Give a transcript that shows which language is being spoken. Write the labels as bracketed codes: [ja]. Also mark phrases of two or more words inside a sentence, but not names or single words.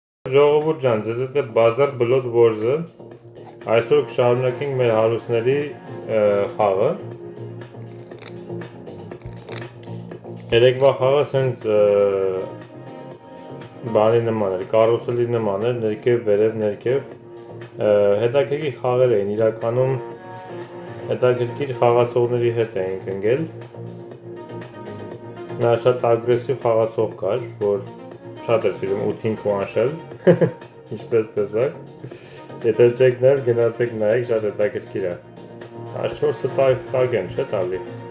[hy] Ժողովուրդ ջան, ձեզ հետ է Բազար Blood Wars-ը։ Այսօր կշարունակենք մեր հարուստների խաղը։ Երեկվա խաղը սենց բանի նման էր, կարուսելի նման էր, ներքև, վերև, ներքև։ Հետաքրքիր խաղեր էին, իրականում հետաքրքիր խաղացողների հետ էինք ընկել։ Նա շատ ագրեսիվ խաղացող կար, որ շատ էր սիրում 8-5 one-shell, ինչպես տեսակ։ Եթե չեք նել, գնացեք նայեք, շատ հետաքրքիր է։ 14-ը տակ եմ, չէ՞ տալի։